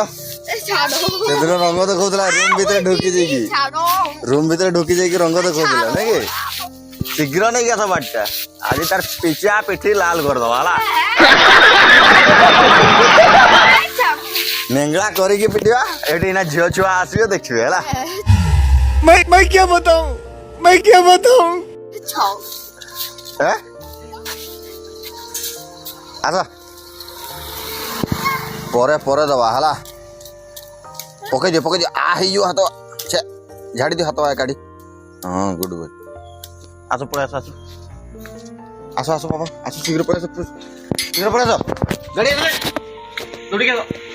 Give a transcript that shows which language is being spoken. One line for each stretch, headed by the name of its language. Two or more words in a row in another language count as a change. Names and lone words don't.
Odia: ସେଦିନ ରଙ୍ଗ ଦେଖାଉଥିଲା ରୁମ୍ ଭିତରେ ଢୁକି ଯାଇକି, ରୁମ୍ ଭିତରେ ଢୁକି ଯାଇକି ରଙ୍ଗ ଦେଖାଉଥିଲା ନାଇଁ କି? ଶୀଘ୍ର ନେଇକି ଆସ ବାଡ଼ିଟା, ଆଜି ତାର ପିଚା ପିଠି ଲାଲ କରିଦବା ହେଲା। ନେଙ୍ଗଳା କରିକି ପିଟିବା, ଏଠି ନା ଝିଅ ଛୁଆ ଆସିବେ ଦେଖିବେ ହେଲା।
Hindi: मैं क्या बताऊं, मैं क्या बताऊं।
Odia: ଆସ ପରେ ପରେ ଦବା ହେଲା। ପକେଇଦିଅ ପକେଇଦିଅ, ହେଇଯିବ ହାତ, ଝାଡ଼ି ଦିଅ ହାତ କାଢ଼ି। ହଁ
English: good good.
Odia: ଆସ ପଳେଇ ଆସ, ଆସ ଆସ ଆସ ବାବା, ଆସ ଶୀଘ୍ର ପଳେଇ ଆସ, ଶୀଘ୍ର ପଳେଇ ଆସ, ଗାଡ଼ି ଦୌଡ଼ିକି ଆସ।